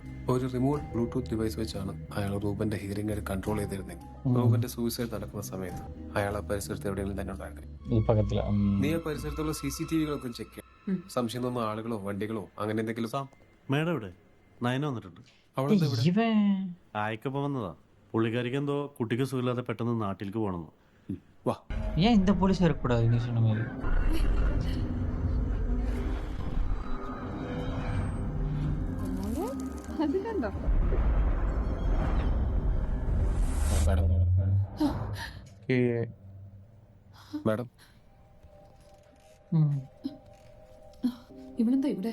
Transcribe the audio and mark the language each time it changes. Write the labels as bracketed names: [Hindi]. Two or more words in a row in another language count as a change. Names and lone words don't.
[Malayalam] ഒരു റിമോട്ട് ബ്ലൂടൂത്ത് ഡിവൈസ് വെച്ചാണ് അയാൾ റൂബന്റെ ഹിയറിംഗ് എയ്ഡ് കൺട്രോൾ ചെയ്തിരുന്നെങ്കിൽ റൂബന്റെ സൂയിസൈഡ് നടക്കുന്ന സമയത്ത് അയാൾ ആ പരിസരത്ത് എവിടെയെങ്കിലും തന്നെ ഉണ്ടായിരുന്നു. നീ ആ പരിസരത്തുള്ള CCTV-കളൊക്കെ ചെക്ക് ചെയ്യാം. സംശയം തോന്നുന്ന ആളുകളോ വണ്ടികളോ അങ്ങനെ എന്തെങ്കിലും. മേഡം ഇവിടെ നയന വന്നിട്ടുണ്ട്. അവിടെ ഇവൻ ആയിക്കപ്പം വന്നതാ. പുള്ളിക്കാരിക്ക് എന്തോ കുട്ടിക്ക് സുഖമില്ലാതെ പെട്ടെന്ന് നാട്ടിലേക്ക് പോകണമെന്ന്. വാ. [Tamil] ஏன் இந்த போலீஸ் வரக்கூடாது நீ சொன்ன மாதிரி? [Malayalam] അത് കണ്ടോ? മാഡം, ഇവളെന്താ ഇവിടെ?